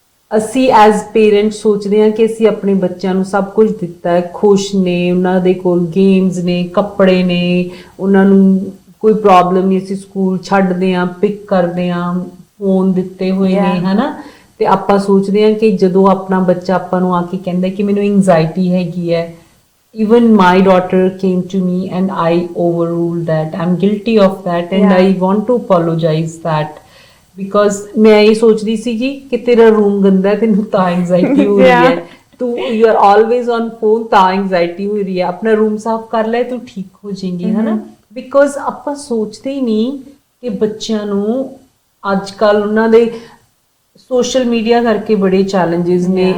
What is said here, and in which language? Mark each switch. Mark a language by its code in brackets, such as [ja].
[pa] ਅਸੀਂ as parents ਸੋਚਦੇ ਹਾਂ ਕਿ ਅਸੀਂ ਆਪਣੇ ਬੱਚਿਆਂ ਨੂੰ ਸਭ ਕੁਝ ਦਿੱਤਾ ਹੈ, ਖੁਸ਼ ਨੇ, ਉਹਨਾਂ ਦੇ ਕੋਲ ਗੇਮਸ ਨੇ, ਕੱਪੜੇ ਨੇ, ਉਹਨਾਂ ਨੂੰ ਕੋਈ ਪ੍ਰੋਬਲਮ ਨਹੀਂ, ਅਸੀਂ ਸਕੂਲ ਛੱਡਦੇ ਹਾਂ, ਪਿਕ ਕਰਦੇ ਹਾਂ, ਫੋਨ ਦਿੱਤੇ ਹੋਏ ਨੇ, ਹੈ ਨਾ। ਤੇ ਆਪਾਂ ਸੋਚਦੇ ਹਾਂ ਕਿ ਜਦੋਂ ਆਪਣਾ ਬੱਚਾ ਆਪਾਂ ਨੂੰ ਆ ਕੇ ਕਹਿੰਦਾ ਕਿ ਮੈਨੂੰ ਐਂਜ਼ਾਈਟੀ ਹੈਗੀ ਹੈ, [en] even my daughter came to me and I overruled that. I'm guilty of that and I want to apologize that. [pa] Because ਮੈਂ ਇਹ ਸੋਚਦੀ ਸੀਗੀ ਕਿ ਤੇਰਾ ਰੂਮ ਗੰਦਾ ਹੈ, ਤੈਨੂੰ ਤਾਂ ਐਂਜ਼ਾਈਟੀ ਹੋ ਰਹੀ ਹੈ, ਤੂੰ [en] you are always on phone, [pa] ਤਾਂ ਐਂਜ਼ਾਈਟੀ ਹੋ ਰਹੀ ਹੈ, ਆਪਣਾ ਰੂਮ ਸਾਫ਼ ਕਰ ਲੈ, ਤੂੰ ਠੀਕ ਹੋ ਜਾਏਗੀ, ਹੈ ਨਾ। ਬਿਕੋਜ਼ ਆਪਾਂ ਸੋਚਦੇ ਹੀ ਨਹੀਂ ਕਿ ਬੱਚਿਆਂ ਨੂੰ ਅੱਜ ਕੱਲ੍ਹ ਉਹਨਾਂ ਦੇ ਸੋਸ਼ਲ ਮੀਡੀਆ ਕਰਕੇ ਬੜੇ ਚੈਲੰਜਸ ਨੇ।